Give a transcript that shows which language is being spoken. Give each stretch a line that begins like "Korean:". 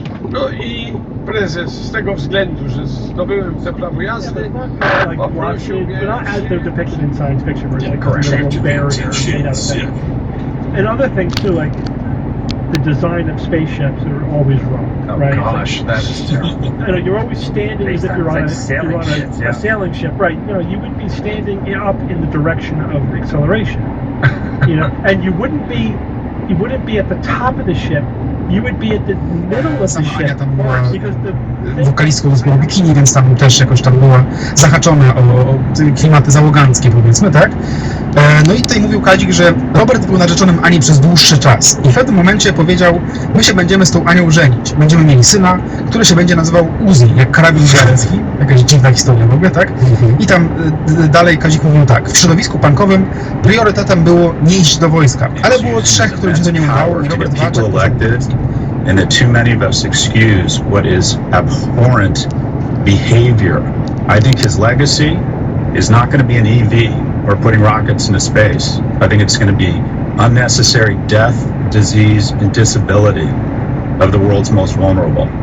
Polish: No i prezes z tego względu, że zdobyłem te prawo jazdy, poprosił mnie...
English: Not as they're depicted in science fiction, where it's like a little barrier made out of things. And other things too, like the design of spaceships are always wrong, right? Gosh, that is terrible. You know, you're always standing as if you're on a sailing ship, right? You know, you would be standing up in the direction of acceleration, you know, and you wouldn't be at the top of the ship. you would be at the middle of the ship because the
Polish: wokalistką z bikini, więc tam też jakoś tam była zahaczona o klimaty załoganckie, powiedzmy, tak? No i tutaj mówił Kadzik, że Robert był narzeczonym Ani przez dłuższy czas i w pewnym momencie powiedział, my się będziemy z tą Anią żenić. Będziemy mieli syna, który się będzie nazywał Uzi, jak karabin żelecki. Jakaś dziwna historia w ogóle, tak? I tam dalej Kadzik mówił tak, w środowisku punkowym priorytetem było nie iść do wojska, ale było 3, którym się to nie udało i Robert walczył.
English: And that too many of us excuse what is abhorrent behavior. I think his legacy is not going to be an EV or putting rockets into space. I think it's going to be unnecessary death, disease, and disability of the world's most vulnerable.